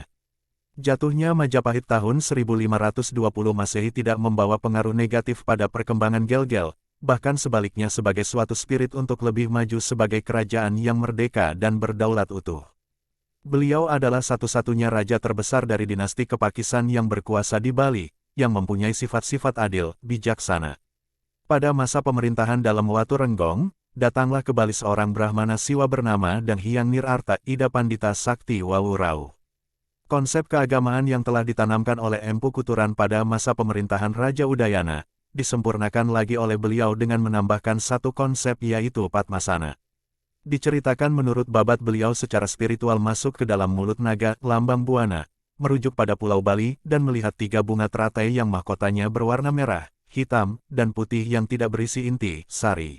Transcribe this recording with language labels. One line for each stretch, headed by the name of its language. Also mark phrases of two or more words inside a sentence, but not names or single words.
Indonesian: Jatuhnya Majapahit tahun 1520 Masehi tidak membawa pengaruh negatif pada perkembangan Gelgel, bahkan sebaliknya sebagai suatu spirit untuk lebih maju sebagai kerajaan yang merdeka dan berdaulat utuh. Beliau adalah satu-satunya raja terbesar dari dinasti Kapakisan yang berkuasa di Bali, yang mempunyai sifat-sifat adil, bijaksana. Pada masa pemerintahan Dalem Watu Renggong, datanglah ke Bali seorang Brahmana Siwa bernama Dang Hyang Nirarta Ida Pandita Sakti Wawurau. Konsep keagamaan yang telah ditanamkan oleh Empu Kuturan pada masa pemerintahan Raja Udayana, disempurnakan lagi oleh beliau dengan menambahkan satu konsep yaitu Padmasana. Diceritakan menurut babat beliau secara spiritual masuk ke dalam mulut naga, lambang buana, merujuk pada Pulau Bali dan melihat 3 bunga teratai yang mahkotanya berwarna merah, hitam, dan putih yang tidak berisi inti, sari.